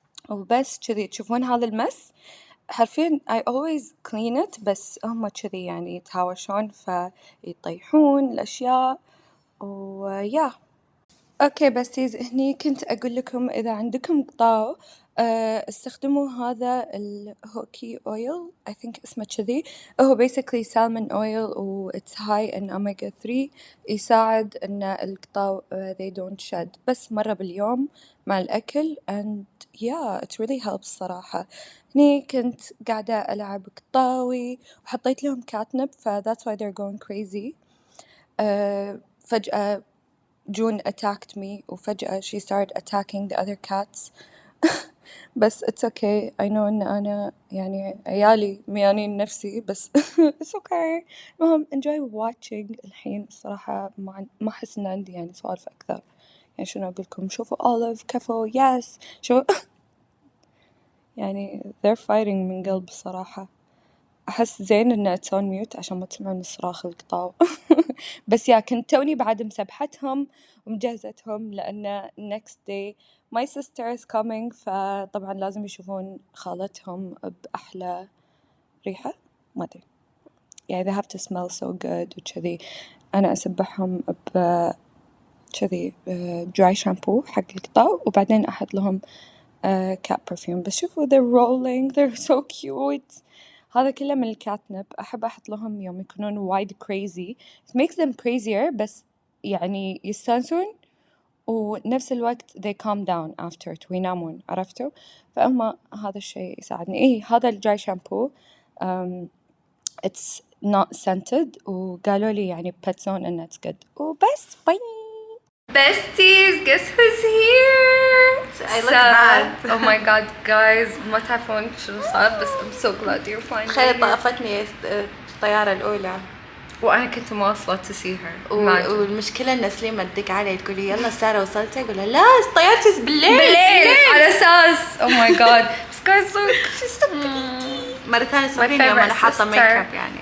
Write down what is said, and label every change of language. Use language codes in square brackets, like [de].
[ar] وبس كذي تشوفون هذا المس حرفيا [en] I always clean it، [ar] بس هم كذي يعني يتهاوشون فيطيحون الأشياء ويا. اوكي بستيز، هني كنت اقول لكم اذا عندكم قطاو استخدموا هذا الهوكي اويل [en] I think [ar] اسمه كذي. [en] هو basically salmon oil و it's high in omega 3، [ar] يساعد ان القطاو [en] they don't shed، [ar] بس مرة باليوم مع الاكل [en] and yeah it really helps صراحة. [ar] هني كنت قاعدة العب قطاوي وحطيت لهم catnip ف that's why they're going crazy. فجأة [en] June attacked me، وفجأة she started attacking the other cats. [ar] بس [en] it's okay I know [ar] إن أنا يعني عيالي ميانين نفسي، بس [en] it's okay. المهم enjoy watching. [ar] الحين الصراحة ما أحس إن عندي يعني سوالف أكثر، يعني شنو أقولكم، شوفوا أوليف كفو yes شو يعني [en] they're fighting [ar] من قلب صراحة. أحس زين إنه it's on mute عشان ما تسمعون صراخ القطاو. بس يا كنت توني بعد مسبحتهم ومجهزتهم، لأن [en] next day my sister is coming، [ar] فطبعا لازم يشوفون خالتهم بأحلى ريحة ما أدري يعني [en] they have to smell so good [ar] وكذي. أنا أسبحهم كذي dry shampoo حق القطاو، وبعدين أحط لهم cat perfume. بس شوفوا [en] they're rolling they're so cute. [ar] هذا كله من الكاتنب. أحب أحط لهم يوم يكونون وايد crazy [en] it makes them crazier، [ar] بس يعني يستانسون ونفس الوقت [en] they calm down after [ar] وينامون، عرفتوا؟ فأما هذا الشيء يساعدني. إيه هذا الجاي شامبو [en] it's not scented، [ar] وقالوا لي يعني pet zone [en] and it's good. [ar] وبس باي. [en] Besties, guess who's here? I look bad. Oh my god guys، [ar] ما تعرفون شنو صار، [en] بس I'm so glad you're fine. [ar] تخيل طافتني الطيارة الأولى، وأنا كنت مواصلة [en] to see her. [ar] والمشكلة إن سليمة تدق علي تقولي يلا سارة وصلتي، أقول لها لا طيارتي بالليل على أساس [en] oh my god this guy's so she's so pretty. [ar] مرة ثانية صوريني يوم أنا حاطة ميك اب يعني.